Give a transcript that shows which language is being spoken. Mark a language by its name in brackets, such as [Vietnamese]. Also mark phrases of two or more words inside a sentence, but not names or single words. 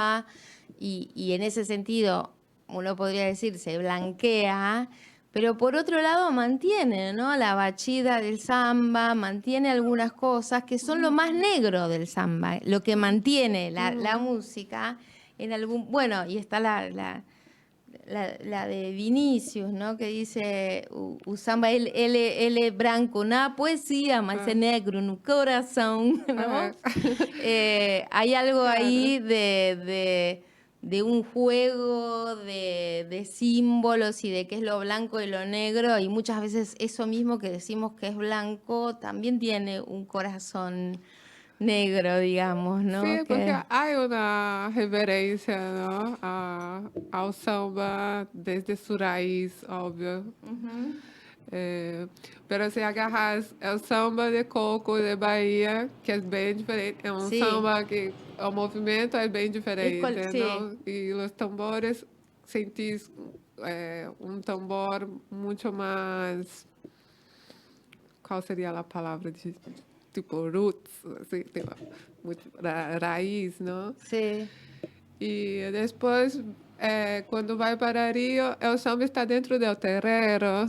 [Spanish] samba, y en ese sentido, uno podría decir, se blanquea, pero por otro lado mantiene, ¿no?, la bachida del samba, mantiene algunas cosas que son lo más negro del samba, lo que mantiene la ujú. música en algún... Bueno, y está la de Vinicius, ¿no? Que dice, [Portuguese] o samba, ele é branco na poesia, mas é Ah, negro no coração, [Spanish] ¿no? ajá. Hay algo Claro. ahí de un juego de símbolos y de qué es lo blanco y lo negro, y muchas veces eso mismo que decimos que es blanco también tiene un corazón negro, digamos, ¿no? Sí, porque hay una referencia, ¿no? Ao samba desde su raíz, obvio. Ujú. Pero se agarras el samba de coco de Bahia, [Portuguese] que é bem diferente, é um [Spanish] Sí, [Portuguese] samba que o movimento é bem diferente, [Spanish] sí. ¿no? Y los tambores, sentís [Portuguese] um tambor muito mais, qual seria a palavra de tipo roots, assim, tipo, muito raiz, não? [Spanish] Sí, [Portuguese] E depois, quando vai para Rio, o samba está dentro do terreiro,